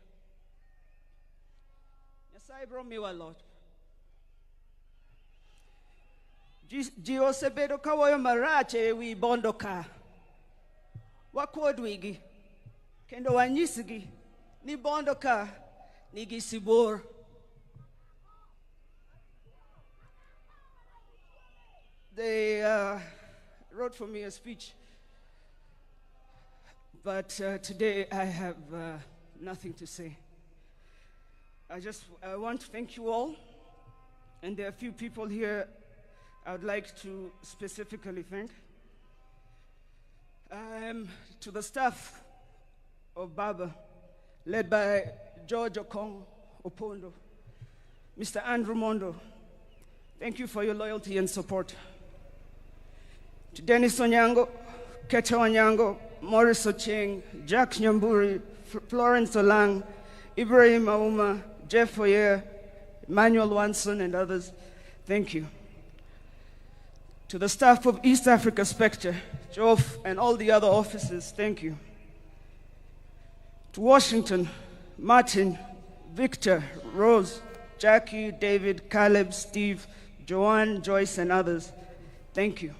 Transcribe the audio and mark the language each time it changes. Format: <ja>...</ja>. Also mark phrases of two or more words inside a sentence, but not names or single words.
<luo>Nyasaye bro miwa lot. Ji osebedo kawoyo marach ewi bondo ka. Wakuod wigi. Kendo wanyisgi ni bondo ka nigi sibor.</luo> <en>They wrote for me a speech, but today I have nothing to say. I want to thank you all, and there are a few people here I would like to specifically thank. To the staff of Baba, led by George Okong Opondo, Mr. Andrew Mondo, thank you for your loyalty and support. To Dennis Onyango, Keta Onyango, Morris Ocheng, Jack Nyamburi, Florence Olang, Ibrahim Auma, Jeff Oyer, Emmanuel Wanson, and others, thank you. To the staff of East Africa Spectre, Jof, and all the other officers, thank you. To Washington, Martin, Victor, Rose, Jackie, David, Caleb, Steve, Joanne, Joyce, and others, thank you.</en>